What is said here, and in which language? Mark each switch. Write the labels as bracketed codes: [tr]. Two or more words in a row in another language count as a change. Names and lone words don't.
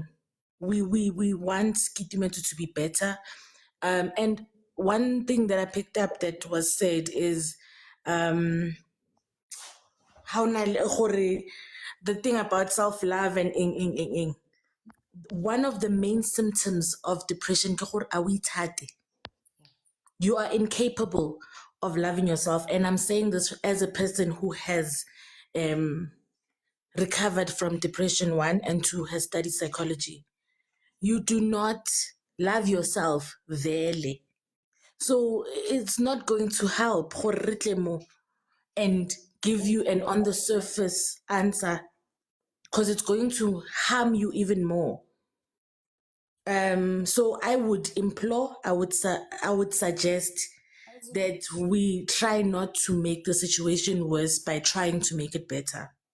[en] We want Kitumezi to be better. And one thing that I picked up that was said is how the thing about self-love and one of the main symptoms of depression [tn] ke gore a o ithate. [en] You are incapable of loving yourself, and I'm saying this as a person who has recovered from depression 1 and 2, has studied psychology. You do not love yourself really, so it's not going to help [tn] gore re tle mo [en] and give you an on the surface answer, because it's going to harm you even more. So I would implore, I would suggest that we try not to make the situation worse by trying to make it better.